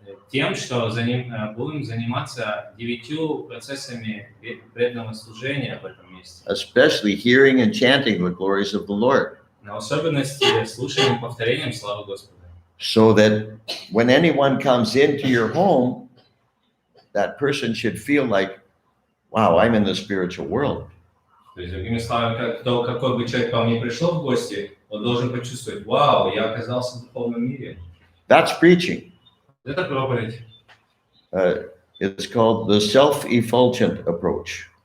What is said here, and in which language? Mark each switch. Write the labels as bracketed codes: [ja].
[ru] Тем, что будем заниматься 9 процессами преданного служения в этом месте. [en] Especially hearing and chanting the glories of the Lord. [ru] На особенности слушанием и повторением славы Господа. [en] So that when anyone comes into your home, that person should feel like, wow, I'm in the spiritual world. [ru] То есть, другими словами, какой бы человек ко мне пришел в гости, он должен почувствовать, вау, я оказался в духовном мире. [en] That's preaching. [ru] Это проповедь. [en] It's called the self-effulgent approach.